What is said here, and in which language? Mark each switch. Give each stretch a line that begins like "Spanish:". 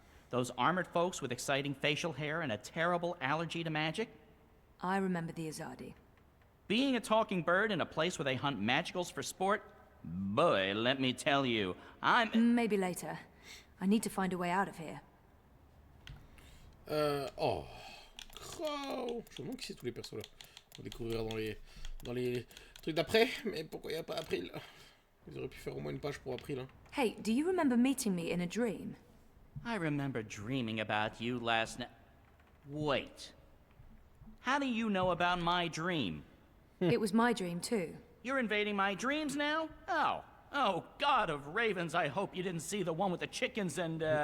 English: Those armored folks with exciting facial hair and a terrible allergy to magic? I remember the Azadi. Being a talking bird in a place where they hunt magicals for sport? Boy, let me tell you, Maybe later. I need to find a way out of here. Oh. Crow.
French: Je me demande qui c'est tous les persos là. On découvrira dans les trucs d'après. Mais pourquoi il n'y a pas April? Ils auraient pu faire au moins une page pour April. Hein.
English: Hey, do you remember meeting me in a dream? I remember dreaming about you last night. Wait. How do you know about my dream? It was my dream too. You're invading my dreams now? Oh, Oh, God of ravens, I hope you didn't see the one with the chickens and,